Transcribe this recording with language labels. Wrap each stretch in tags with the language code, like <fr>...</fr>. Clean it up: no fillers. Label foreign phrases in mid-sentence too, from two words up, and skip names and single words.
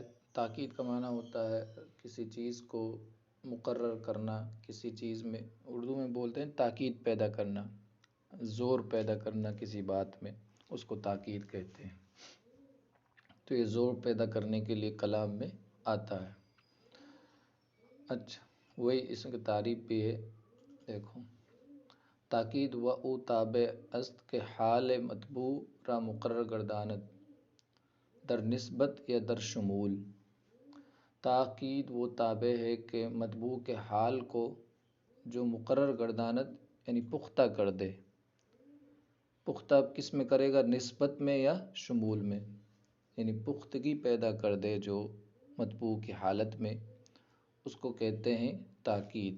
<ur>تاکید کا معنی ہوتا ہے کسی چیز کو مقرر کرنا، کسی چیز میں اردو میں بولتے ہیں تاکید پیدا کرنا، زور پیدا کرنا کسی بات میں، اس کو تاکید کہتے ہیں۔ تو یہ زور پیدا کرنے کے لیے کلام میں آتا ہے۔ اچھا، وہی اس کی تعریف بھی ہے، دیکھو</ur> <fa>تاکید و او تابع است کے حال مطبوع را مقرر گرداند در نسبت یا در شمول۔</fa> <ur>تاکید وہ تابع ہے کہ مطبوع کے حال کو جو</ur> <fa>مقرر گرداند</fa> <ur>یعنی پختہ کر دے۔ پختہ کس میں کرے گا؟ نسبت میں یا شمول میں، یعنی پختگی پیدا کر دے جو مطبوع کی حالت میں، اس کو کہتے ہیں تاکید۔</ur>